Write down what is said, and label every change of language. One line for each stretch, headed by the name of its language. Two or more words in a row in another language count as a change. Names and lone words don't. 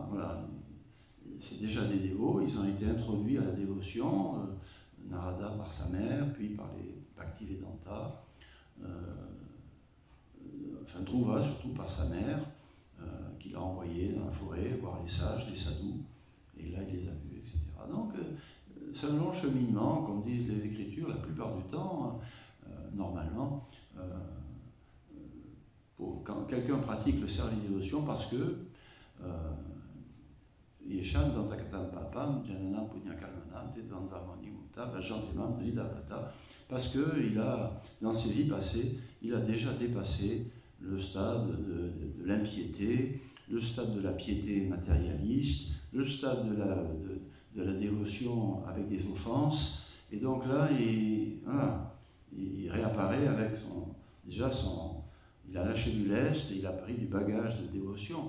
French: Voilà, c'est déjà des dévots, ils ont été introduits à la dévotion, Narada par sa mère, puis par les Bhaktivedanta, enfin Dhruva surtout par sa mère, qu'il a envoyé dans la forêt voir les sages, les sadhus, et là il les a vus, etc. Donc c'est un long cheminement, comme disent les Écritures, la plupart du temps, normalement, quand quelqu'un pratique le service dévotion, parce que
Sanskrit: Yesham Dantakatam Papam, Jananam Punyakalmanam, Tedvandamani Mutta, Vajantemam Dridavata,
French: parce que dans ses vies passées, il a déjà dépassé le stade de l'impiété, le stade de la piété matérialiste, le stade de la dévotion avec des offenses, et donc là, il réapparaît avec il a lâché du lest, et il a pris du bagage de dévotion.